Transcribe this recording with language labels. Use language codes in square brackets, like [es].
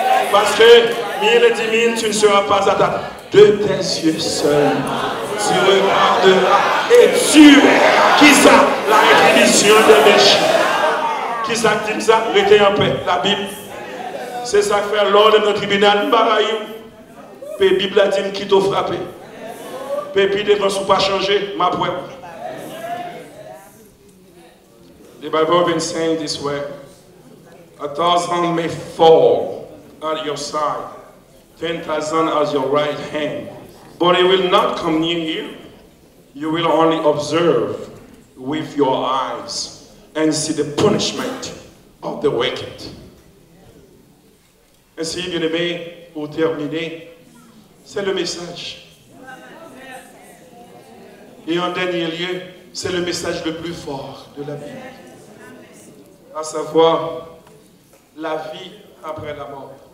[fr] Parce que 1000 et 10 000, tu ne seras pas atteint. De tes yeux seulement, tu regarderas et tu verras. Qui ça? La rétribution des méchants. Qui ça dit ça? Restez en paix. La Bible. C'est ça que fait l'ordre de notre tribunal. La Bible a dit qui t'a frappé. Pépi devant sous pas changer, ma poêle. [en] The Bible been saying this way. 1,000 may fall at your side, 10,000 at your right hand, but it will not come near you. You will only observe with your eyes and see the punishment of the wicked. [fr] Ainsi, bien aimé, pour terminer, c'est le message. Et en dernier lieu, c'est le message le plus fort de la Bible. À savoir, la vie après la mort.